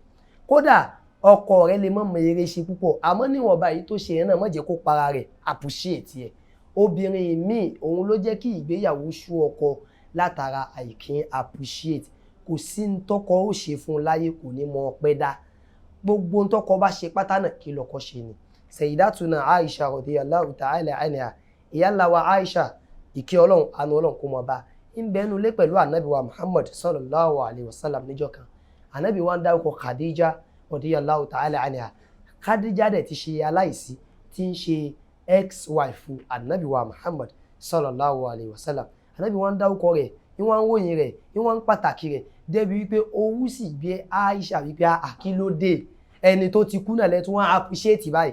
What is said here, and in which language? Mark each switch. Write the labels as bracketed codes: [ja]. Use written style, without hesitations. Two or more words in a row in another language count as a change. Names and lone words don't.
[yo] Kódà ọkọ rẹ̀ lè má mọ eré ṣe púpọ̀, àmọ́ níwọ̀n bá èyí tó ṣe yẹn náà má jẹ́ kó para rẹ̀ appreciate ẹ̀. Obìnrin míì òun ló jẹ́ kí ìgbéyàwó sú ọkọ látara àìkín appreciate. Kò sí ní tọ́kọ ó ṣe fún un láyé kò ní mọ ọpẹ́ dá. Gbogbo ní tọ́kọ bá ṣe pátá náà kí lọ́kọ ṣe ni. [ar] سيدتنا عائشة رضي الله تعالى عنها, [yo] ìyá ńlá wa Aisha, ìkẹ́ Ọlọ́run àánú Ọlọ́run kó mọ́ bá, ń bẹ nínú ilé pẹ̀lú Ànábì wa Muhammad [ar] صلى الله عليه وسلم [yo] níjọ́ kan. Ànábì wa ń dárúkọ Khadija [ar] رضي الله تعالى عنها. [yo] Khadija dẹ̀ ti ṣe aláìsí, tí ń ṣe ex-wife Ànábì wa Muhammad [ar] صلى الله عليه وسلم. [yo] Ànábì wa ń dárúkọ rẹ̀, ní wọ́n ń wòyìn rẹ̀, ní wọ́n ń pàtàkì rẹ̀, débi wípé owú sì gbé Aisha wípé àkílódé ẹni tó ti kú náà lẹ́tún wọ́n appreciate báyìí.